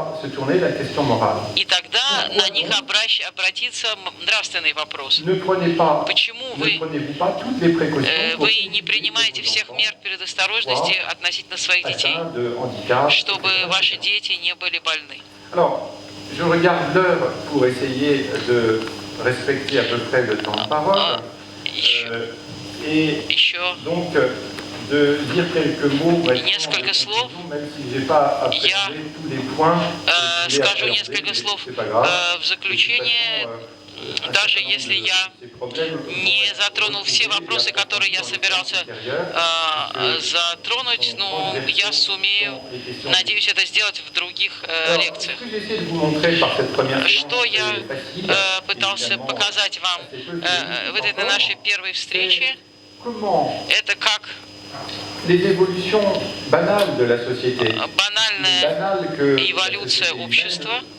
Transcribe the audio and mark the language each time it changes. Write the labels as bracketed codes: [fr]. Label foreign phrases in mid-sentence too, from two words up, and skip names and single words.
[ru] И тогда на них обратится нравственный вопрос. Почему вы не принимаете всех мер предосторожности относительно своих детей, чтобы ваши дети не были больны? [fr] Je regarde l'heure pour essayer de respecter à peu près le temps de parole. Et donc, de dire quelques mots, [ru] несколько слов. [fr] même si j'ai pas apprécié tous les points. [ru] Скажу несколько слов в заключение. даже если я не затронул все вопросы, которые я собирался затронуть, но я сумею, надеюсь, это сделать в других лекциях. Что я пытался показать вам в этой нашей первой встрече, это как банальная эволюция общества.